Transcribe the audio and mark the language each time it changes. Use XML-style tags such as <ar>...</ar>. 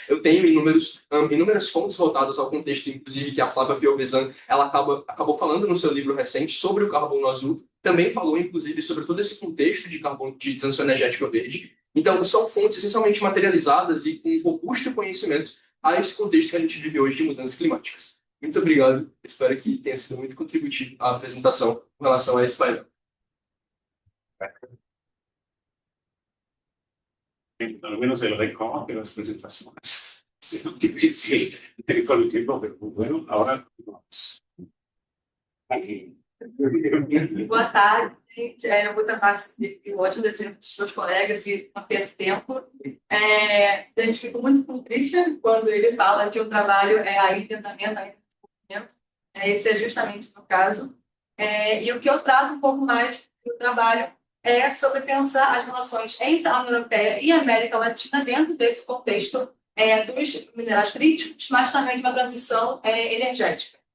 <pt>Eu tenho inúmeras fontes voltadas ao contexto, inclusive que a Flávia Piovesan ela acabou falando no seu livro recente sobre o carbono azul, também falou, inclusive, sobre todo esse contexto de transição energética verde. Então, são fontes essencialmente materializadas e com um robusto conhecimento a esse contexto que a gente vive hoje de mudanças climáticas. Muito obrigado. Espero que tenha sido muito contributivo a apresentação com relação a esse painel.</pt> <es>Al menos el récord de las presentaciones. Es difícil con el tiempo, pero bueno, ahora vamos.</es> <pt>Boa tarde, gente. Eu vou tentar ser ótimo exemplo dos meus colegas e não perder tempo. A gente fica muito com o Christian quando ele fala que o trabalho é aí dentro da mente, esse é justamente o meu caso. E o que eu trato um pouco mais do trabalho é sobre pensar as relações entre a União Europeia e a América Latina dentro desse contexto dos minerais críticos, mas também de uma transição energética.</pt>